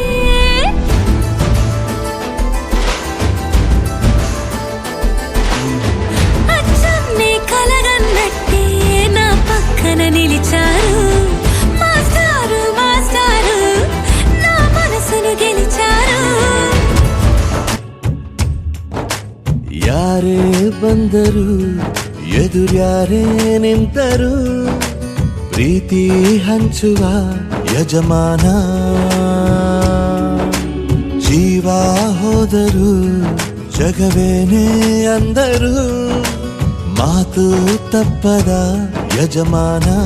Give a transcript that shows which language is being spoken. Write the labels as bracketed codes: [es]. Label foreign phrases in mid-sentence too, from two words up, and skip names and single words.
[te] కలగన్నట్టే నా పక్కన నిలిచారు మాస్టారు మాస్టారు నా మనసును గెలిచారు [kn] ಯಾರೇ ಬಂದರು ಎದುರ್ಯಾರೇ ನಿಂತರು ಪ್ರೀತಿ ಹಂಚುವ ಯಜಮಾನ ಜೀವ ಹೋದರು ಜಗವೇನೇ ಅಂದರು ಮಾತು ತಪ್ಪದ ಯಜಮಾನ